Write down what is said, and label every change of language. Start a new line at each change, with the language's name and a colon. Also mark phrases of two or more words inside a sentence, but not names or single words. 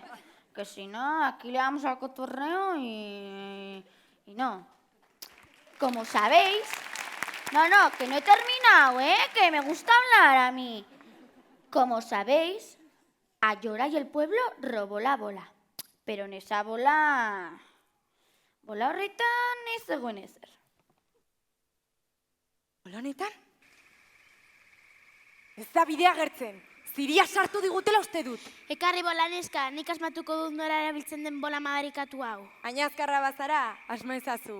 Spanish: Que si no, aquí le damos al cotorreo y no. Como sabéis... No, que no he terminado, Que me gusta hablar a mí. Como sabéis, Aiora y el pueblo robó la bola. Pero en esa bola
Basque: horretan ez zegoen ezer. Bola honetan? Ez da bidea agertzen. Ziria sartu digutela uste dut. Ekarri bola neska, nik asmatuko dut nora erabiltzen den bola madarikatu hau. Añazkarra bazara, asma ezazu.